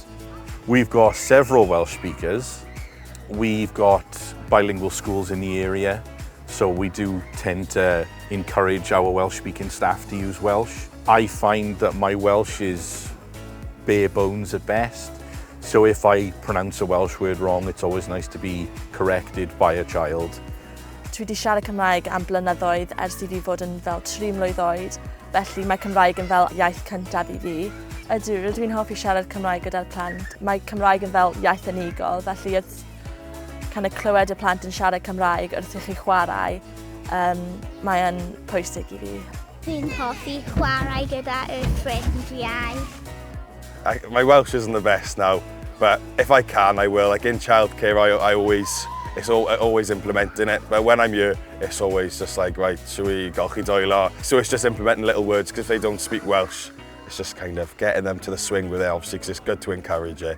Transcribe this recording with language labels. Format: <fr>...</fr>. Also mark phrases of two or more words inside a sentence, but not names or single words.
<en>We've got several Welsh speakers. We've got bilingual schools in the area, so we do tend to encourage our Welsh-speaking staff to use Welsh. I find that my Welsh is bare bones at best, so if I pronounce a Welsh word wrong, it's always nice to be corrected by a child.</en> <cy>Dwi wedi siarad Cymraeg am blynyddoedd ers i fi fod yn fel 3 mlwydd oed, felly mae Cymraeg yn fel iaith cyntaf i fi. Ydw, dwi'n hoffi siarad Cymraeg gyda'r plant. Mae Cymraeg yn fel iaith unigol, felly wrth</cy> <en>kind of</en> <cy>clywed y plant yn siarad Cymraeg wrth i chi chwarae, mae yn pwysig i fi. Dwi'n hoffi chwarae gyda y ffrindiau.</cy> <en>My Welsh isn't the best now, but if I can, I will. Like in childcare, it's always implementing it, but when I'm here, it's always just like, right, should we</en> <cy>golchi doelo?</cy> <en>So it's just implementing little words, because if they don't speak Welsh, it's just kind of getting them to the swing with it, obviously, because it's good to encourage it.</en>